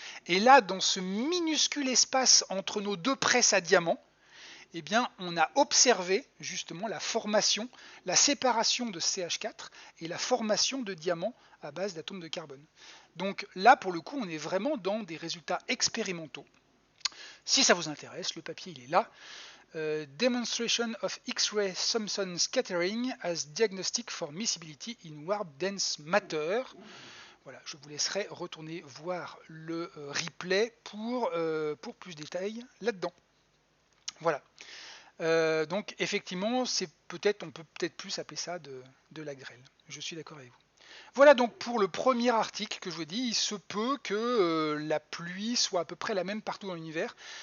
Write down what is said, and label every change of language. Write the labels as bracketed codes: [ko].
[fr] Et là, dans ce minuscule espace entre nos deux presses à diamant, eh bien, on a observé justement la formation, la séparation de CH4 et la formation de diamants à base d'atomes de carbone. Donc là, pour le coup, on est vraiment dans des résultats expérimentaux. Si ça vous intéresse, le papier il est là. [en] Demonstration of X-ray Thomson Scattering as Diagnostic for Miscibility in Warp Dense Matter. [fr] Voilà, je vous laisserai retourner voir le replay pour plus de détails là-dedans. Voilà. Donc effectivement, on peut peut-être plus appeler ça de la grêle. Je suis d'accord avec vous. Voilà donc pour le premier article que je vous dis, il se peut que la pluie soit à peu près la même partout dans l'univers.